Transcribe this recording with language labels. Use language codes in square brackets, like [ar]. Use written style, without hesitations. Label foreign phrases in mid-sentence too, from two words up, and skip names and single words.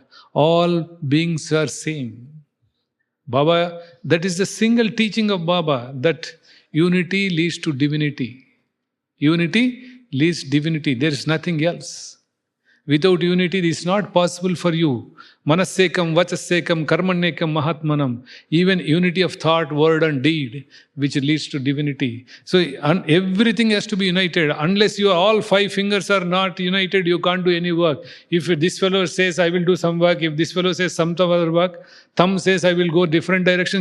[en] All beings are same. Baba, that is the single teaching of Baba, that unity leads to divinity. Unity leads to divinity. There is nothing else. Without unity, it is not possible for you. [sa] मनस्सेकं, वचसेकं, कर्मण्णेकं, महात्मनम्. [en] Even unity of thought, word and deed, which leads to divinity. So everything has to be united. Unless your all 5 fingers are not united, you can't do any work. If this fellow says, I will do some work. If this fellow says some other work. Thumb says, I will go different direction.